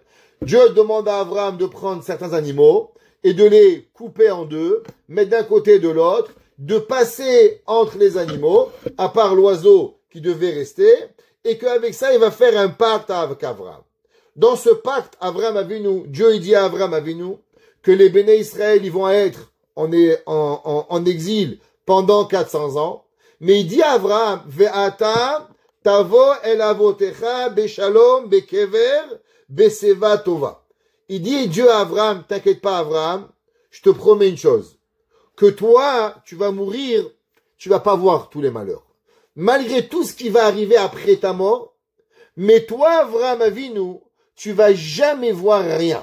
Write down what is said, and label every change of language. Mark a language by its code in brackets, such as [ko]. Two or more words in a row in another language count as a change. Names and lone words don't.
[fr] Dieu demande à Avraham de prendre certains animaux et de les couper en deux, mettre d'un côté et de l'autre, de passer entre les animaux, à part l'oiseau qui devait rester, et qu'avec ça, il va faire un pacte avec Avraham. Dans ce pacte, Avraham Avinu, Dieu il dit à Avraham Avinu que les Béné Israël, ils vont être en exil pendant 400 ans, mais il dit à Avraham, [he] ואתה תבוא אל אבותיך בשלום בקבר בשיבה טובה. [fr] Il dit, Dieu à Avraham, t'inquiète pas Avraham, je te promets une chose, que toi, tu vas mourir, tu vas pas voir tous les malheurs. Malgré tout ce qui va arriver après ta mort, mais toi, Avraham Avinu, tu vas jamais voir rien.